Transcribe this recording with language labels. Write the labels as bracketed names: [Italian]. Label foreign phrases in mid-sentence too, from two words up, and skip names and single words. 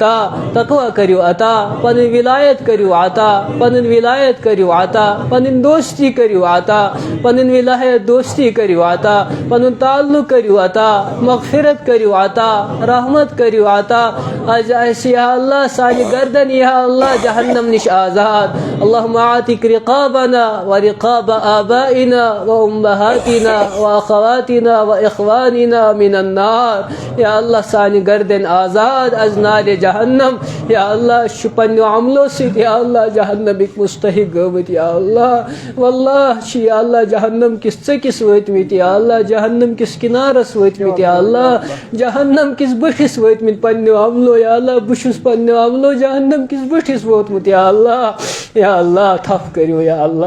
[Kashmiri] عطا پنٕنۍ ولایت کٔرِو عطا پنٕنۍ دوستی کٔرِو عطا پنٕنۍ ولایت دوستی کٔرِو عطا پنُن تعلق کٔرِو عطا مغفرت کٔرِو عطا رحمت کٔرِو عطا آز آسہِ یا اللہ سانہِ گردن یا اللہ جہنم نِش آزاد [Arabic] اللہُمہ آتِک رقابنا ورقاب آبائنا وامہاتنا واخواتنا واخواننا من النار [Kashmiri] یا اللہ سانہِ گردن آزاد [Persian] از نارِ جہنم [Kashmiri] یا اللہ أسۍ چھِ پننیو عملو سۭتۍ یا اللہ جہنمٕکۍ مستحق گٔمٕتۍ یا اللہ واللہ چھِ یا اللہ جہنم کِس ژٔکِس وٲتمٕتۍ یا اللہ جہنم کِس کنارس وٲتمٕتۍ یا اللہ جہنم کِس بٔٹھِس وٲتمٕتۍ پننیو عملو یا اللہ بہٕ چھُس پننیو عملو جہنم کِس بٔٹھِس ووتمُت یا اللہ تھپھ کٔرِو یا